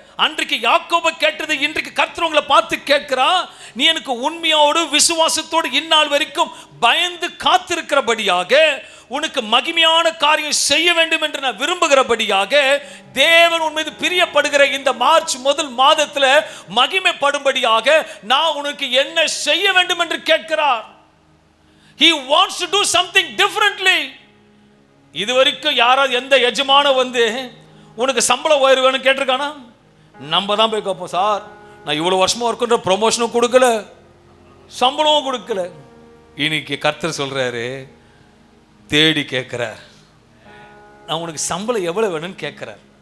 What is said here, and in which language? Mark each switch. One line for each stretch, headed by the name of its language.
Tamil: அன்றைக்கு யாக்கோபை கேட்டது இன்றைக்கு கர்த்தர் உங்களை பார்த்து கேட்கிறா, நீ எனக்கு உண்மையோடு விசுவாசத்தோடு இந்நாள் வரைக்கும் பயந்து காத்திருக்கிறபடியாக, உனக்கு மகிமையான காரியம் செய்ய வேண்டும் என்று நான் விரும்புகிறபடியாக, தேவன் உன் மீது பிரியப்படுகிற இந்த மார்ச் முதல் மாதத்துல மகிமைப்படும்படியாக நான் உனக்கு என்ன செய்ய வேண்டும் என்று கேட்கிறார்.
English: He wants to do something differently.
Tamil: இதுவரைக்கும் யாராவது எந்த எஜமான வந்து உனக்கு சம்பளம் உயர்வு வேணும்னு கேட்டிருக்கானா? நம்ம தான் போய் கேட்போம், சார் நான் இவ்வளோ வருஷமா ஒர்க்குன்ற ப்ரொமோஷனும் கொடுக்கல, சம்பளமும் கொடுக்கல. இன்னைக்கு கர்த்தர் சொல்றாரு, தேடி கேட்கிறார், நான் உனக்கு சம்பளம் எவ்வளோ வேணும்னு கேட்கிறார்.